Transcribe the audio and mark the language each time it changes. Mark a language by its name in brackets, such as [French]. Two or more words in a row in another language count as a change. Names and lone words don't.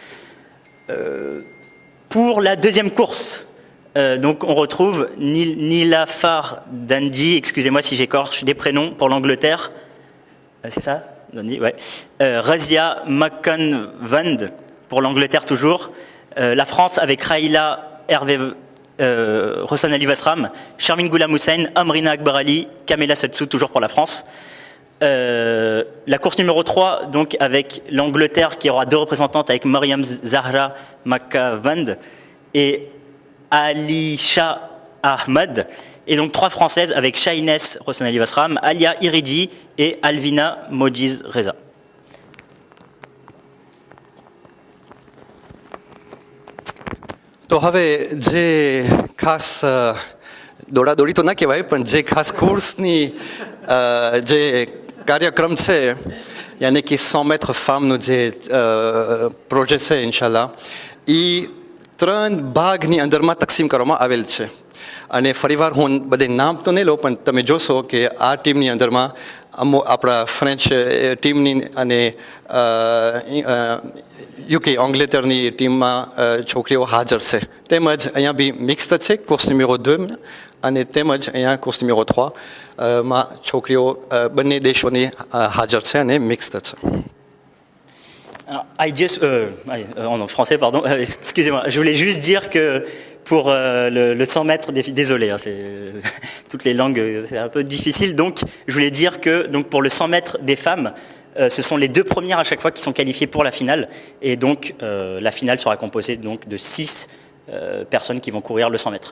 [French] Pour la deuxième course, donc on retrouve Nilafar Danji, excusez-moi si j'écorche des prénoms pour l'Angleterre, c'est ça Danji, ouais. Razia McConvand pour l'Angleterre toujours, la France avec Raïla Hervé Rossan Ali Vasram, Charmine Goulam Hussein, Amrina Akbar Ali, Kamela Satsou, toujours pour la France. La course numéro 3, donc avec l'Angleterre qui aura deux représentantes avec Mariam Zahra Makavand et Alisha Ahmad. Et donc trois françaises avec Shaines Rossan Ali Vasram, Alia Iridi et Alvina Mojiz Reza. [Gujarati] તો હવે જે ખાસ દોડાદોડી તો ના કહેવાય પણ જે ખાસ કોર્સની જે કાર્યક્રમ છે યાની કે [French] 100 mètres femmes [Gujarati] જે પ્રોજેક્ટ છે ઇન્શાલ્લાહ એ 3 ભાગની અંદરમાં તકસીમ કરવામાં આવેલ છે અને ફરીવાર હું બધે નામ તો નહીં લઉં પણ તમે જોશો કે આ ટીમની અંદરમાં આપણા ફ્રેન્ચ ટીમની અને યુકે અંગ્લેતરની ટીમમાં છોકરીઓ હાજર છે તેમજ અહીંયા બી મિક્સ છે કોર્સ numéro 2 અને તેમજ અહીંયા કોર્સ numéro 3 માં છોકરીઓ બંને દેશોની હાજર છે અને મિક્સ છે. [French] En français, pardon, excusez-moi, je voulais juste dire que pour le 100 mètres, désolé, hein, toutes les langues, c'est un peu difficile, donc je voulais dire que donc, pour le 100 mètres des femmes, ce sont les 2 premières à chaque fois qui sont qualifiées pour la finale, et donc la finale sera composée donc, de 6 personnes qui vont courir le 100 mètres.